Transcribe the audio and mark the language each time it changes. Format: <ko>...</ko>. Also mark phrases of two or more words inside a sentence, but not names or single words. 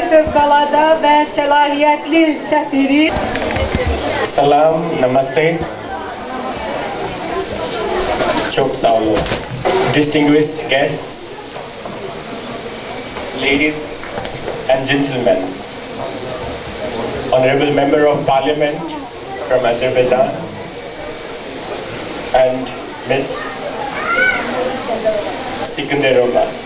<az>fövqəladə və səlahiyyətli səfiri. Salam, namaste.</az> <tr>Çok sağ olun.</tr> <en>Distinguished guests, ladies and gentlemen, Honorable Member of Parliament from Azerbaijan, and Miss Sikandarova.</en>